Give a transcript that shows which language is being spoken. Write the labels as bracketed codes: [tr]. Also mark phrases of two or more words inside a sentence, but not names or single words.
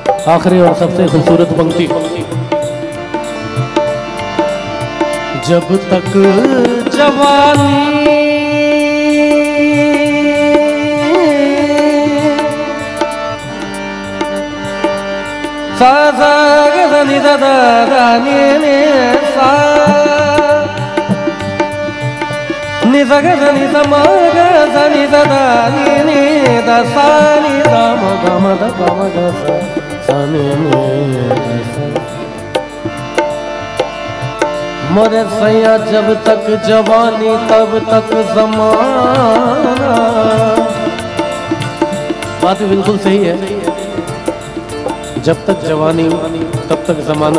[hi] आखिरी और सबसे खूबसूरत पंक्ति। जब तक जवानी सा सा ग नि दा दा नि नि सा नि सा ग नि सा म ग सा नि दा दा नि नि दा सा नि दा म ग म दा ग म ग सा नि नि दा सा। मोरे सैया जब तक जवानी तब तक ज़माना। बात बिल्कुल सही है, जब तक जवानी तब तक ज़माना।